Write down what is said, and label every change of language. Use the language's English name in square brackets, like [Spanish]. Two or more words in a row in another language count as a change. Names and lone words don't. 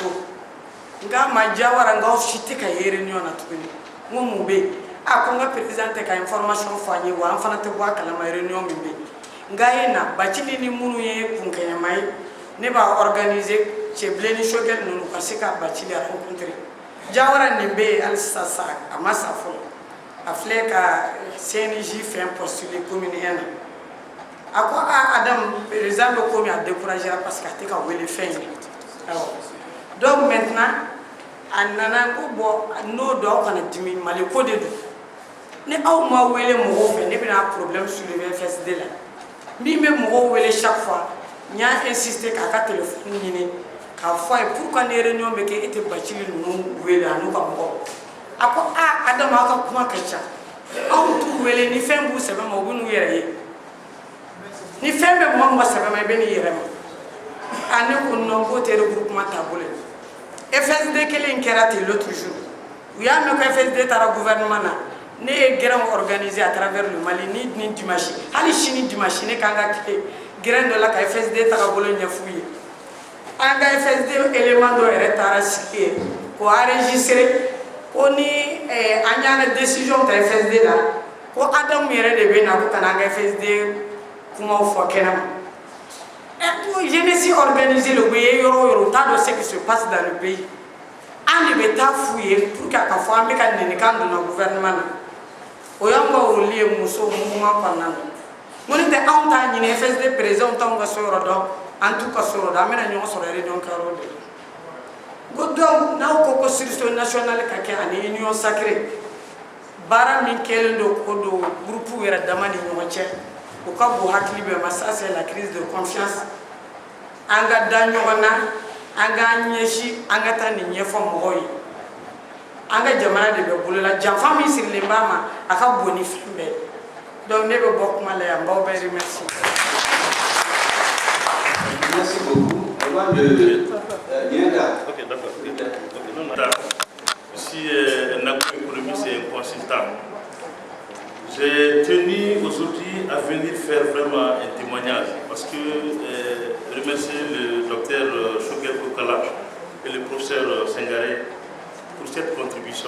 [Bambara] so nka ma Jawara nka aw si tɛ ka ye réunion na tuguni n ko mun bɛ yen ko n ka président tɛ ka information fɔ an ye wa an fana tɛ bɔ a kalama réunion min bɛ yen nka ye na Bacili ni minnu ye kunkɛɲɛma ye ne b'a organiser Cɛbilen ni Choguel ninnu ka se ka Bacili rencontrer Jawara nin bɛ yen hali sisan a ma sa fɔlɔ a filɛ ka CNJ fɛn postuler commune 1 na a ko Adamu président bɛ komi a découragera [French] parce que [Bambara] a tɛ ka wele fɛn ye [French] donc maintenant [Bambara] a nana ko bon n'o don aw kana dimi Mali ko de don ni aw ma wele mɔgɔw fɛ ne bɛna [French] problème soulever [Bambara] FSD la min bɛ mɔgɔw wele [French] chaque fois [Bambara] n y'a insister k'a ka téléphone ɲini k'a fɔ a ye pourquoi ni réunion bɛ kɛ e tɛ Bacili ninnu wele a n'u ka mɔgɔw a ko Adamu aw ka kuma ka ca aw t'u wele ni fɛn b'u sɛbɛn ma u bɛ n'u yɛrɛ ye ni fɛn bɛ mɔgɔ sɛbɛn ma i bɛ n'i yɛrɛ ma ne ko non k'o tɛ regroupement taabolo ye FSD kelen kɛra ten [French] l'autre jour [Bambara] u y'a mɛn ko FSD taara gouvernement na ne ye [French] grain organisé à travers le Mali [Bambara] ni dimanche hali sini dimanche ne kan ka grain dɔ la ka FSD taabolo ɲɛf'u ye an ka FSD élément dɔ yɛrɛ taara sigi yen k'o enregistré ko ni an y'an ka décision ta FSD la ko Adamu yɛrɛ de bɛ na ko ka na an ka FSD kumaw fɔ kɛnɛma ko [French] jeunesse organisée le [Bambara] u bɛ ye yɔrɔ o yɔrɔ u t'a dɔn [French] ce qui se passe dans le pays [Bambara] an de bɛ taa f'u ye [French] pour que [Bambara] a ka fɔ an bɛ ka nɛnikan donna gouvernement na o y'anw ka rôle ye musow mouvement kɔnɔna na n ko ni tɛ anw t'a ɲini FSD président t'anw ka so yɔrɔ dɔn an t'u ka so yɔrɔ dɔn an bɛna ɲɔgɔn sɔrɔ réunion kɛyɔrɔ de la ko donc n'aw ko ko [French] sursaut national [Bambara] ka kɛ ani [French] union sacrée [Bambara] baara min kɛlen don ko don groupe yɛrɛ dama ni ɲɔgɔn cɛ o ka bon hakili bɛɛ ma [French] ça c'est la crise de confiance [Bambara] an ka da ɲɔgɔn na an k'an ɲɛsin an ka taa nin ɲɛfɔ mɔgɔw ye an ka jamana de bɛ bolo la janfa min sirilen b'a ma a ka bon ni fɛn bɛɛ donc ne bɛ bɔ kuma la yan n b'aw bɛɛ remercier. [French] Merci beaucoup. Avant de Ok, d'accord. Si un acteur économique, c'est un consultant. J'ai tenu aujourd'hui à venir faire vraiment un témoignage parce que remercier le docteur Shogel Kokala et le professeur Sengaré pour cette contribution.